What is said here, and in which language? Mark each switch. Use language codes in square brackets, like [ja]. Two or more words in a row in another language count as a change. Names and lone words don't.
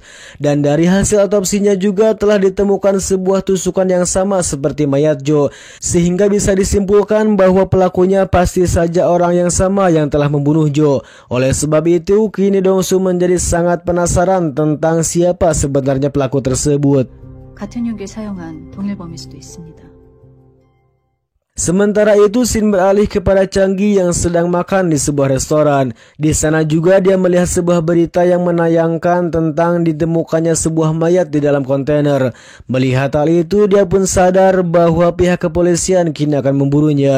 [id] Dan dari hasil otopsinya juga telah ditemukan sebuah tusukan yang sama seperti mayat Joe. Sehingga bisa disimpulkan bahwa pelakunya pasti saja orang yang sama yang telah membunuh Joe. Oleh sebab itu, kini Dong-su menjadi sangat penasaran tentang siapa sebenarnya pelaku tersebut. [ko] 같은 용기를 사용한 동일범일 수도 있습니다. [id] Sementara itu, Shin beralih kepada Changi yang sedang makan di sebuah restoran. Di sana juga dia melihat sebuah berita yang menayangkan tentang ditemukannya sebuah mayat di dalam kontainer. Melihat hal itu, dia pun sadar bahwa pihak kepolisian kini akan memburunya.